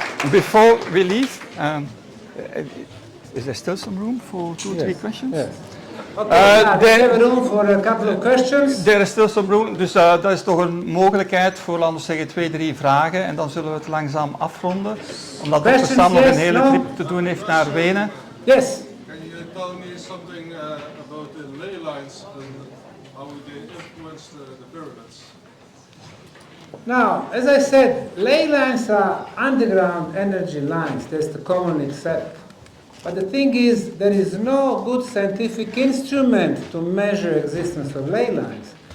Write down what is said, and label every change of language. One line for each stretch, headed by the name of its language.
English: Before we leave, is there still some room for two, three questions? Yes. Okay, we have room for a couple of questions. There is still some room,
Dutch: dus dat is toch een mogelijkheid voor, laten we zeggen, 2, 3 vragen en dan zullen we het langzaam afronden. Omdat Dr. Sam nog een hele trip te doen heeft naar Wenen.
English: Yes. Can you tell me something about the ley lines and how they influence the pyramids? Now, as I said, ley lines are underground energy lines. That's the common accept. But the thing is, there is no good scientific instrument to measure existence of ley lines.